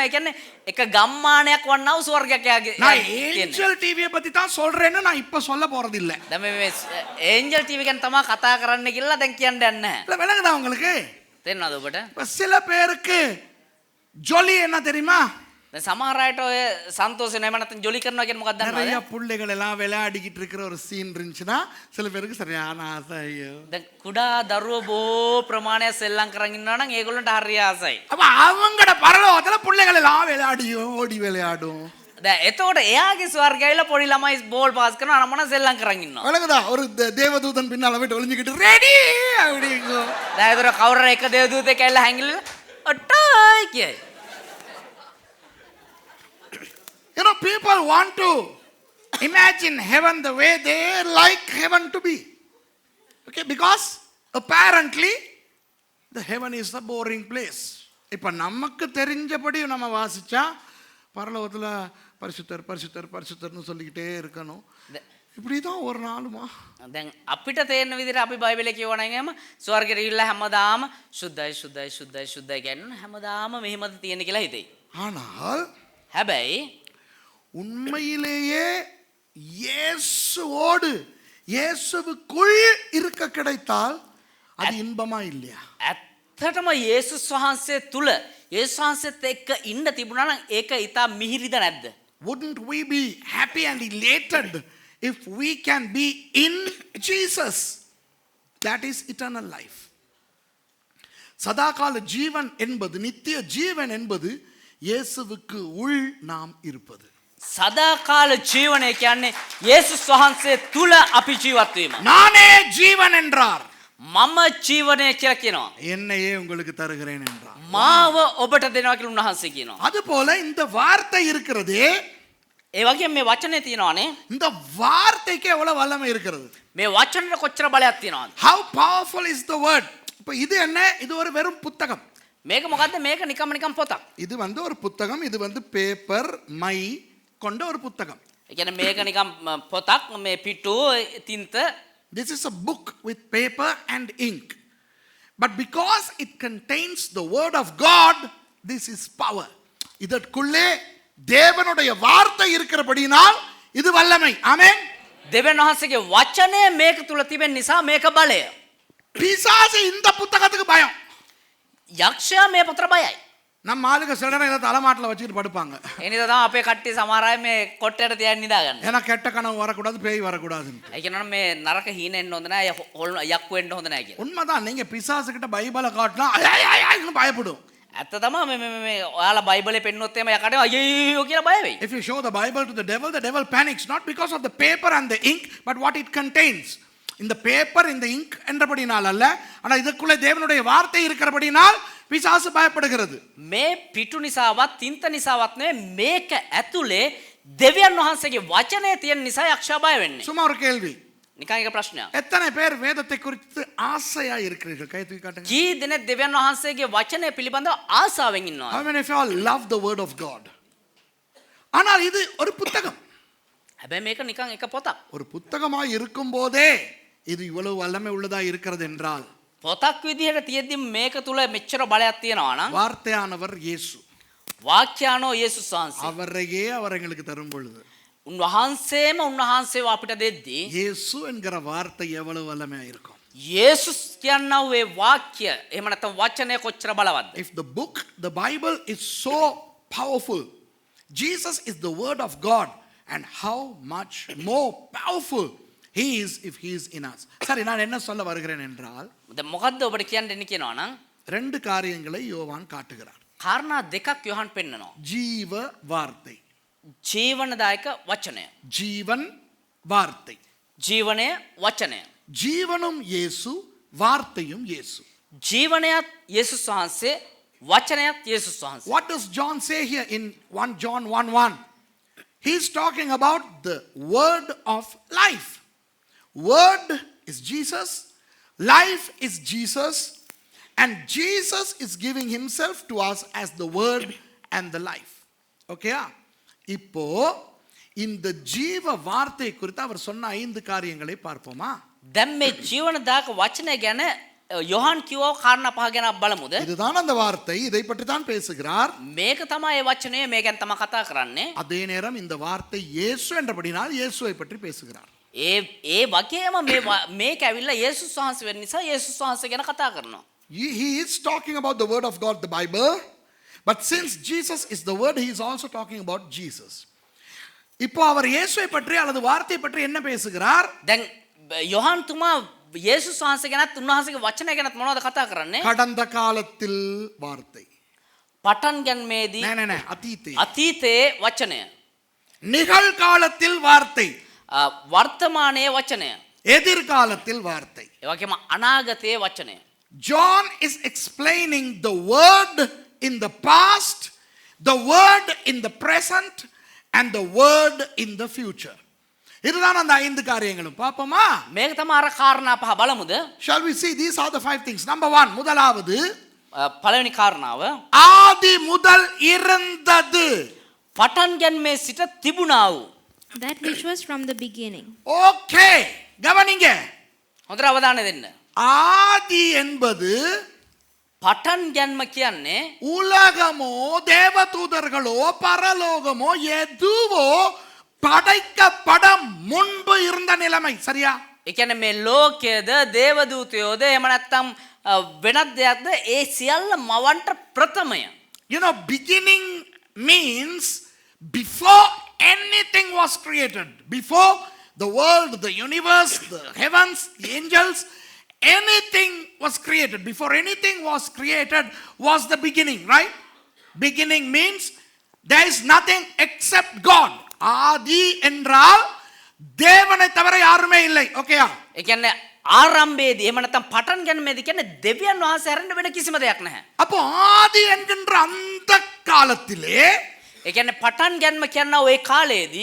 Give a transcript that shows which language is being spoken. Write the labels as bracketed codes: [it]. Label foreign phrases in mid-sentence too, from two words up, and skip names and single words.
[si] ඒ කියන්නේ එක ගම්මානයක් වන්නා වූ ස්වර්ගයක් එයාගේ. [ta] நான் ஏஞ்சல் டிவியை பத்தி தான் சொல்றேன்னு நான் இப்ப சொல்ல போறது இல்ல. [si] දැන් මේ ඒන්ජල් ටීවී ගැන තමයි කතා කරන්න කියලා දැන් කියන්න යන්නේ නැහැ. [ta] இல்ல விளங்குதா உங்களுக்கு? [si] තේරෙනවද ඔබට? [ta] இப்ப சில பேருக்கு ஜொலி என்ன தெரியுமா? [si] දැන් සමහර අයට ඔය සන්තෝෂේ නැම නැත්නම් ජොලි කරනවා කියන්නේ මොකක්ද [ta] நிறைய [si] දන්නවද? [ta] புள்ளைகள் எல்லாம் விளையாடிக்கிட்டு இருக்கிற ஒரு சீன் இருந்துச்சுன்னா சில பேருக்கு சரியான ஆசை. ஐயோ [si] දැන් කුඩා දරුවෝ බොහෝ ප්‍රමාණයක් සෙල්ලම් කරන් ඉන්නවා නම් ඒගොල්ලන්ට හරි ආසයි. [ta] அப்ப அவங்களோட பரலோகத்துல பிள்ளைகள் எல்லாம் விளையாடியும் ஓடி விளையாடும். [si] දැන් එතකොට එයාගේ ස්වර්ගයයිලා පොඩි ළමයි [en] ball pass [si] කරනවා නම් මොන සෙල්ලම් කරන් ඉන්නවා. [ta] விளங்குதா? ஒரு தேவதூதன் பின்னால போயிட்டு ஒளிஞ்சுக்கிட்டு ரெடி அப்படிங்கோ. [si] දැන් ඒතර කවුරු එක දේවදූතෙක් ඇවිල්ලා හැංගිලා අට්ටයි කියයි. [en] You know, people want to imagine heaven the way they like heaven to be. Okay, because apparently the heaven is a boring place. [ta] இப்ப நமக்கு தெரிஞ்சபடி நம்ம வாசிச்சா பரலோகத்துல பரிசுத்தர் பரிசுத்தர் பரிசுத்தர்னு சொல்லிக்கிட்டே இருக்கணும். இப்படி தான் ஒரு நாளுமா. [si] දැන් අපිට තේරෙන විදිහට අපි බයිබලයේ කියවනගම ස්වර්ගයට ගිහිල්ලා හැමදාම සුද්ධයි සුද්ධයි සුද්ධයි සුද්ධයි කියන හැමදාම මෙහෙමද තියෙන කියලා හිතෙයි. [ta] ஆனால் [si] හැබැයි [ta] உண்மையிலேயே இயேசுவோடு இயேசுவுக்குள் இருக்க கிடைத்தால் அது இன்பமா இல்லையா? [si] ඇත්තටම යේසුස් වහන්සේ තුල යේසුස් වහන්සේත් එක්ක ඉන්න තිබුණා නම් ඒක ඊට මිහිරිද නැද්ද? [en] Wouldn't we be happy and elated if we can be in Jesus? That is eternal life. [ta] சதாகால ஜீவன் என்பது, நித்திய ஜீவன் என்பது இயேசுவுக்கு உள் நாம் இருப்பது. [si] සදාකාල ජීවනය කියන්නේ යේසුස් වහන්සේ තුල අපි ජීවත් වීම. [ta] நானே ஜீவன் என்றார். [si] මම ජීවනය කියලා කියනවා. [ta] என்னையே உங்களுக்கு தருகிறேன் என்றார். [si] මාව ඔබට දෙනවා කියලා උන්වහන්සේ කියනවා. [ta] அதுபோல இந்த வார்த்தை இருக்கிறதே, [si] ඒ වගේම මේ වචනේ තියෙනවානේ. [ta] இந்த வார்த்தைக்கு எவ்வளவு வல்லமை இருக்கிறது. [si] මේ වචනෙට කොච්චර බලයක් තියෙනවද? [en] How powerful is the word. [ta] இப்போ இது என்ன? இது ஒரு வெறும் புத்தகம். [si] මේක මොකද්ද? මේක නිකම් පොතක්. [ta] இது வந்து ஒரு புத்தகம். இது வந்து பேப்பர் மை கொண்ட ஒரு புத்தகம். [si] ඒ කියන්නේ මේක නිකම් පොතක්, මේ පිටු තින්ත. [en] This is a book with paper and ink. But because it contains the word of God, this is power. [ta] இதற்குள்ளே தேவனுடைய வார்த்தை இருக்கிறபடினால் இது வல்லமை. ஆமென். [si] දෙවියන් වහන්සේගේ වචනය මේක තුල තිබෙන නිසා මේක බලය. [ta] பிசாசு இந்த புத்தகத்துக்கு பயம். [si] යක්ෂයා මේ පොතට බයයි. [ta] நம்ம ஆளுங்க சில நேரம் ஏதாவது தலைமாட்டில் வச்சுக்கிட்டு படுப்பாங்க. [si] එනිසා තමයි අපේ කට්ටිය සමහර අය මේ කොට්ටයට තියන් නිදාගන්න. [ta] ஏன்னா கெட்ட கனவு வரக்கூடாது, பேய் வரக்கூடாதுன்னு. [si] ඒ කියනවා මේ නරක හීන එන්න හොඳ නැහැ, යක්කු වෙන්න හොඳ නැහැ කියලා. [ta] உண்மைதான். நீங்க பிசாசு கிட்ட பைபிளை காட்டினா ஐயாயின்னு பயப்படும். [si] ඇත්ත තමයි මේ ඔයාලා බයිබලේ පෙන්නොත් එම යකට අයියෝ කියලා බය වෙයි. [en] If you show the Bible to the devil panics, not because of the paper and the ink, but what it contains. [ta] இந்த பேப்பர் இந்த இங்க் என்றபடினால் அல்ல, ஆனால் இதுக்குள்ளே தேவனுடைய வார்த்தை இருக்கிறபடினால் பிசாசு பயப்படுகிறது. [si] මේ පිටු නිසාවත් තින්ත නිසාවත් නෙවෙයි, මේක ඇතුලේ දෙවියන් වහන්සේගේ වචනය තියෙන නිසා යක්ෂයා බය වෙන්නේ. [ta] சும்மா ஒரு கேள்வி. [si] නිකන් එක ප්‍රශ්නයක්. [ta] எத்தனை பேர் வேதத்தை குறித்து ஆசையா இருக்கிறீர்கள்? கை தூக்கி காட்டுங்க. [si] කී දෙනෙක් දෙවියන් වහන්සේගේ වචනය පිළිබඳව ආසාවෙන් ඉන්නවා? [en] How many of you all love the word of God? [ta] ஆனால் இது ஒரு புத்தகம். [si] හැබැයි මේක නිකන් එක පොතක්. [ta] ஒரு புத்தகமாய் இருக்கும் போதே இது இவ்வளவு வல்லமை உள்ளதா இருக்கிறது என்றால், [si] පොතක් විදිහට තියෙද්දි මේක තුල මෙච්චර බලයක් තියෙනවා නම්, [ta] வார்த்தையானவர் இயேசு, [si] වාක්‍යානෝ යේසුස් වහන්සේ, [ta] அவரையே அவர் எங்களுக்கு தரும் பொழுது, [si] උන්වහන්සේම උන්වහන්සේව අපිට දෙද්දී [ta] இயேசு என்கிற வார்த்தை எவ்வளவு வல்லமையா இருக்கும். [si] යේසුස් කියනවා ඒ වාක්‍ය එහෙම නැත්නම් වචනය කොච්චර බලවත්ද? [en] If the book, the Bible is so powerful, Jesus is the word of God, and how much more powerful he is if he is in us. [ta] சரி, நான் என்ன சொல்ல வருகிறேன் என்றால், [si] දැන් මොකද්ද ඔබට කියන්න දෙන්නේ කියනවා නම්, [ta] ரெண்டு காரியங்களை யோவான் காட்டுகிறார். [si] කාරණා දෙකක් යොහන් පෙන්නනවා. [ta] ஜீவ வார்த்தை, [si] ජීවනදායක වචනය. [ta] ஜீவன் வார்த்தை. [si] ජීවනය වචනය. [ta] ஜீவனும் இயேசு, வார்த்தையும் இயேசு. [si] ජීවනයත් යේසුස් වහන්සේ, වචනයත් යේසුස් වහන්සේ. [en] What does John say here in 1 John 1:1? He's talking about the word of life. Word is Jesus, life is Jesus, and Jesus is giving himself to us as the word and the life. Okay? [ta] இப்போ இந்த ஜீவ வார்த்தை குறித்து அவர் சொன்ன 5 காரியங்களை பார்ப்போமா? [si] දැන් මේ ජීවනදායක වචනය ගැන යොහන් කිව්ව කාරණා පහ ගැන බලමුද? [ta] இதுதான் அந்த வார்த்தை, இதை பற்றி தான் பேசுகிறார். [si] මේක තමයි ඒ වචනය, මේ ගැන තමයි කතා කරන්නේ. [ta] அதே நேரம் இந்த வார்த்தை இயேசு என்றபடினால் இயேசுவை பற்றி பேசுகிறார். [si] ඒ වගේම මේක ඇවිල්ලා යේසුස් වහන්සේ වෙන නිසා යේසුස් වහන්සේ ගැන කතා කරනවා. [en] He is talking about the word of God, the Bible, but since Jesus is the word, he is also talking about Jesus. [ta] இப்போ அவர் இயேசுவை பற்றி அல்லது வார்த்தை பற்றி என்ன பேசுகிறார்? [si] දැන් යොහන් තුමා යේසුස් වහන්සේ ගැනත් උන්වහන්සේගේ වචනය ගැනත් මොනවද කතා කරන්නේ? [ta] கடந்த காலத்தில் வார்த்தை. [si] පටන් ගැනීමේදී නෑ අතීතේ. අතීතයේ වචනය. [ta] நிகழ்காலத்தில் வார்த்தை. [si] වර්තමානයේ වචනය. [ta] எதிர்காலத்தில் வார்த்தை. [si] ඒ වගේම අනාගතයේ වචනය. [en] John is explaining the word in the past, the word in the present, and the word in the future. [ta] இதுதான் அந்த 5 காரியங்களும். பாப்போமா? [si] මේක තමයි අර කාරණා පහ බලමුද? [en] Shall we see? These are the 5 things. Number 1, [ta] முதலாவது, [si] පළවෙනි කාරණාව, [ta] ஆதி முதல் இருந்தது. [si] පටන් ගැන්මේ සිට තිබුණා වූ. [en] that which was from the beginning. [ta] ஓகே, கவனிங்க. [si] හොඳට අවධානය දෙන්න. [ta] ஆதி என்பது [si] පටන් ගැන්ම කියන්නේ [ta] உலகமோ தேவதூதர்களோ பரலோகமோ எதுவோ படைக்கப்பட முன்பு இருந்த நிலைமை. சரியா? [si] ඒ කියන්නේ මේ ලෝකයේද දේවදූතයෝද එහෙම නැත්නම් වෙනත් දෙයක්ද ඒ සියල්ල මවන්ට ප්‍රථමය. [en] You know, beginning means before anything was created, before the world, the universe, the heavens, the angels, anything was created. Before anything was created was the beginning, right? Beginning means there is nothing except God. [ta] ஆதி என்றால் தேவனை தவிர யாருமே இல்லை. ஓகேயா? [si] ඒ කියන්නේ ආරම්භයේදී එහෙම නැත්නම් පටන් ගැනීමේදී කියන්නේ දෙවියන් වහන්සේ හැරෙන්න වෙන කිසිම දෙයක් නැහැ. [ta] அப்போ ஆதி என்கின்ற அந்த காலத்திலே [si] ඒ කියන්නේ පටන් ගැනීම කියනවා ඒ කාලයේදී